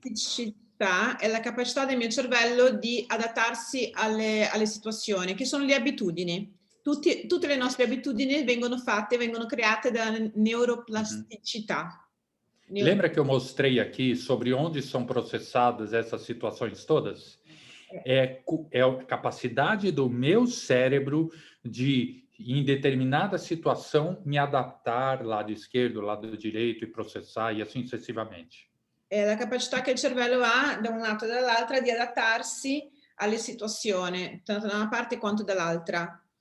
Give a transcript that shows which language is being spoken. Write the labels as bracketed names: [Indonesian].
[Italian] Neuroplasticità è la capacità del mio cervello di adattarsi alle situazioni, che sono le abitudini. Tutte le nostre abitudini vengono create da neuroplasticità. [Portuguese] Lembra que eu mostrei aqui sobre onde são processadas essas situações todas? É a capacidade do meu cérebro de, em determinada situação, me adaptar lado esquerdo, lado direito e processar e assim sucessivamente. [Italian] È la capacità che il cervello ha da un lato e dall'altra di adattarsi alle situazioni, tanto da una parte quanto dall'altra.